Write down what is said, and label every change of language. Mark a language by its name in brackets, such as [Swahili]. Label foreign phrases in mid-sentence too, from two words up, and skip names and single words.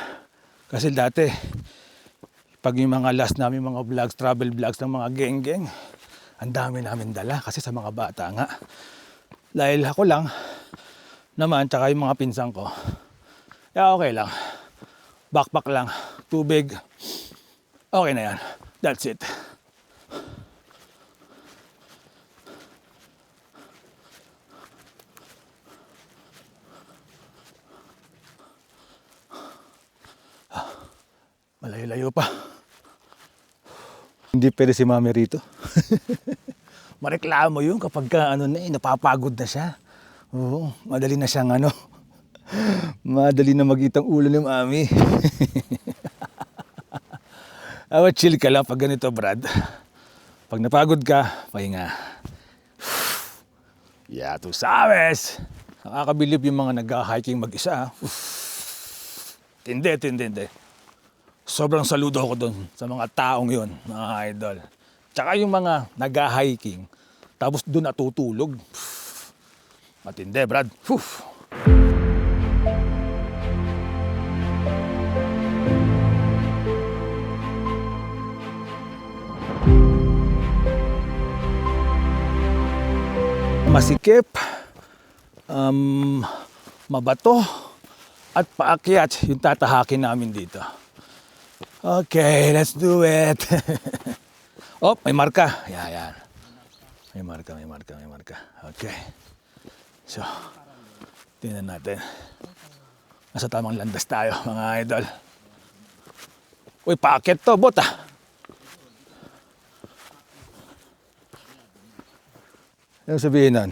[Filipino] Kasi dati, pag yung mga last namin mga vlogs, [English] travel vlogs [Filipino] ng mga geng-geng, ang dami namin dala kasi sa mga bata nga. Dahil ako lang naman, tsaka yung mga pinsan ko, kaya okay lang. Backpack lang, tubig, okay na yan. [English] That's it. [Filipino] Malayo-layo pa. Hindi pwede si mami rito. Mareklamo yun kapag napapagod na siya. Oo, madali na siyang madali na magitang ulo ni mami. Chill ka lang pag ganito, Brad. Pag napagod ka, pahinga. [Spanish] Ya, tu sabes. [Filipino] Nakakabilib yung mga nag-hiking mag-isa. Tindi. Sobrang saludo ako doon sa mga taong yon, mga idol. Tsaka yung mga nag-hiking, tapos doon natutulog. Matindi, Brad. Whew. Masikip, mabato, at paakyat yung tatahakin namin dito. [English] Okay, let's do it. [Filipino] Oh, may marka. Yan. May marka. Okay. So, tingnan natin. Nasa tamang landas tayo, mga idol. Uy, paakyat to, bot ah. Ano sabihin nun?